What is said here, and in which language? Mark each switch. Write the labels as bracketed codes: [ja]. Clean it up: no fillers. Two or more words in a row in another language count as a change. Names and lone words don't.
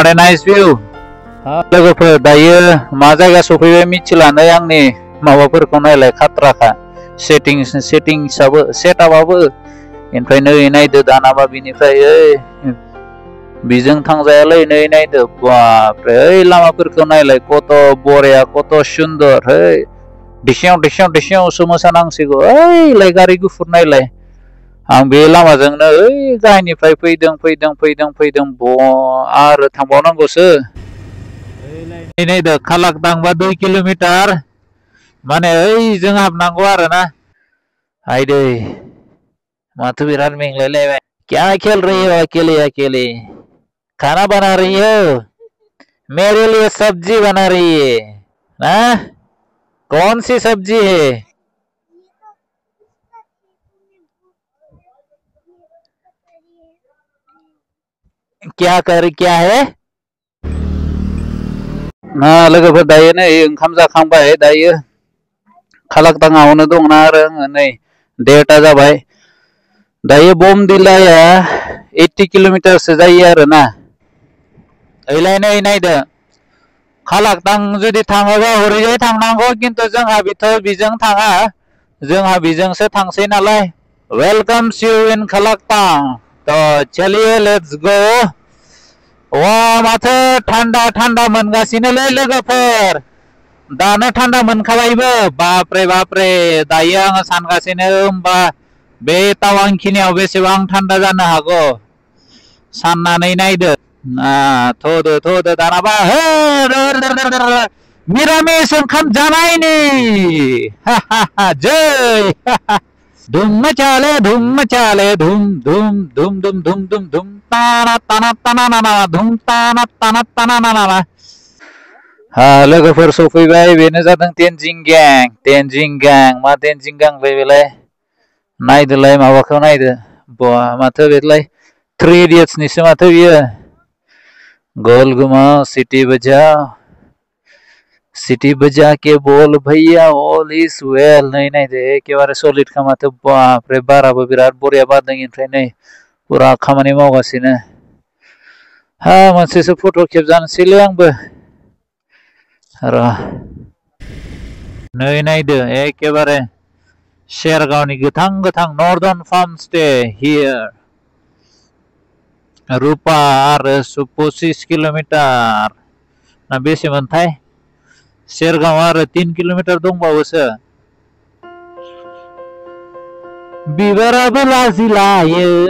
[en] a nice view [brx] लोगोफोर दायो मा जायगा सफैबाय मिथिलानो आंनि माबाफोरखौ नायलाय खाथ्राखा सेटिंसआबो सेटआपआबो ओमफ्राय नै नायदो दानाबा बिनिफ्राय ओइ बिजों थांजायालै नै नायदो बापरे ओइ लामाफोरखौ नायलाय [hi] कत बरिया कत सुन्दर है [brx] दिसेयावसो मोसानांसिगौ ओइलाय गारि गुफुर नायलाय आं बे लामाजोंनो ओइ गाहायनिफ्राय फैदों आरो थांबावनांगौसो नायदो खालाक्तांबा 2 किलोमिटार माने ओइजों हाबनांगौ आरोना आइदै माथो बिराद मेंलायलायबाय [hi] क्या खेल रही हो अकेले अकेले खाना बना रही हो मेरे लिए सब्जी बना रही है ना कौन सी सब्जी है क्या है [brx] लोगोफोर दायो नै ओंखाम जाखांबाय दायो खालाक्ताङावनो दंना आरो आङो नै 1:30 जाबाय दायो बमदिलाया 80 किलोमिटारसो जायो आरोना ओइलाय नै नायदो खालाक्तां जुदि थाङोबा हरैजाय थांनांगौ खिन्थु जोंहा बिजों थाङा जोंहा बिजोंसो थांसै नालाय [en] welcome you in [brx] खालाक्तां [hi] तो चलिए [en] let's go [brx] वा माथो थान्दा मोनगासिनोलै लोगोफोर दानो थान्दा मोनखाबायबो बापरे बापरे दायो आङो सानगासिनो होमबा बे तावांखिनियाव बेसेबां थान्दा जानो हागौ साननानै नायदो थोदो दानाबा मिरामिस ओंखाम जानायनि जै [hi] धुम मचाले धुम ताना धुम ताना [brx] लोगोफोर सफैबाय बेनो जादों तेनजिं गां मा तेनजिं गांलै बेलाय नायदोलाय माबाखौ नायदो बा माथो बेलाय 3 इडियट्सनिसो माथो बियो [hi] गोल घुमाओ सिटी बजाओ सिटी बजा के बोल भैया [en] all is well [hi] नहीं नहीं [brx] दे एकेबारे सलिड खामाथ' बाप रे बाराबो बिराद बरिया बारदों ओमफ्राय नै पुरा खामानि मावगासिनो हा मोनसेसो फट' खेबजानोसैलै आंबो र' नै नायदो एकेबारे शेरगावनि गोथां गोथां [en] northern farm stay here [brx] रुपा आरो 25 किल'मिटार ना बेसेमोनथाय शेरगाव आरो 3 किल'मिटार दंबावोसो बिबाराबो लाजिलायो